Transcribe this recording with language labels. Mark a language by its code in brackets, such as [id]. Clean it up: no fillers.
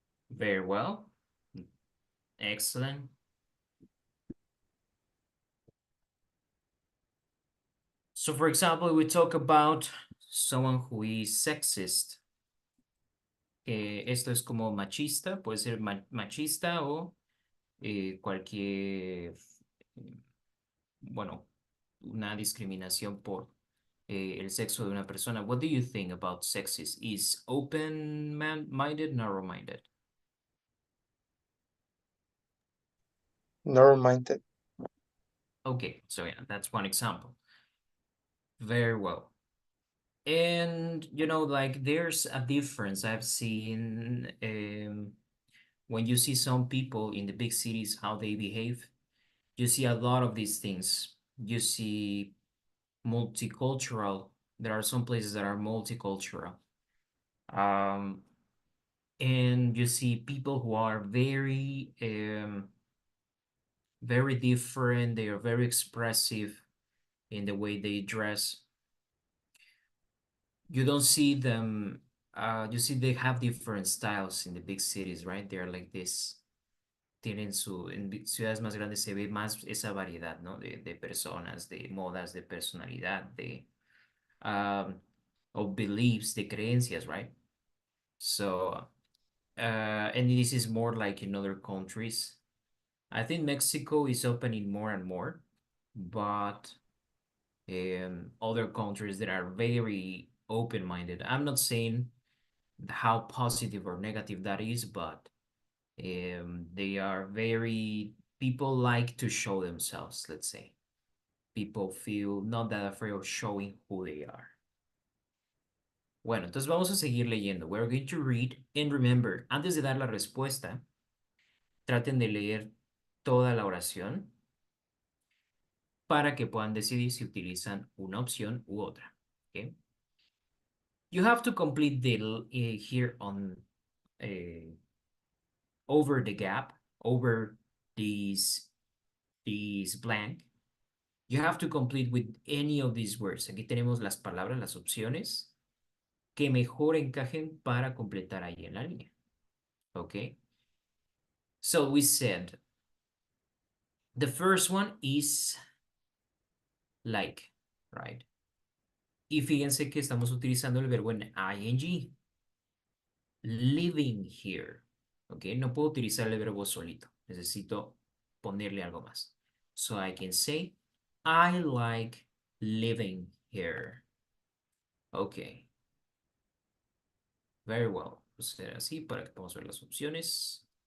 [en] Very well. Excellent. So, for example, we talk about someone who is sexist. [es] Esto es como machista, puede ser machista o cualquier, bueno, una discriminación por el sexo de una persona. [en] What do you think about sexist? Is open-minded, narrow-minded? Narrow-minded. Okay, so yeah, that's one example. Very well. And, you know, like there's a difference I've seen when you see some people in the big cities, how they behave. You see a lot of these things. You see multicultural. There are some places that are multicultural. And you see people who are very, very different. They are very expressive in the way they dress. You don't see them, you see they have different styles in the big cities, right? They're like this. [es] Tienen ciudades más grandes se ve más esa variedad, ¿no? De personas, de modas, de personalidad, de um, [en] of beliefs, [es] de creencias, [en] right? So, and this is more like in other countries. I think Mexico is opening more and more, but other countries that are very open-minded. I'm not saying how positive or negative that is, but they are very, people like to show themselves, let's say. People feel not that afraid of showing who they are. [es] Bueno, entonces vamos a seguir leyendo. [en] We're going to read, and remember, [es] antes de dar la respuesta, traten de leer toda la oración para que puedan decidir si utilizan una opción u otra. [en] Okay? You have to complete the here on over the gap, over these blank. You have to complete with any of these words. [es] Aquí tenemos las palabras, las opciones que mejor encajen para completar ahí en la línea. [en] Okay? So we said the first one is like, right? [es] Y fíjense que estamos utilizando el verbo en ing. [en] Living here. [es] ¿Ok? No puedo utilizar el verbo solito. Necesito ponerle algo más. [en] So I can say, I like living here. Ok. Very well. [es] Proceder así para que podamos ver las opciones.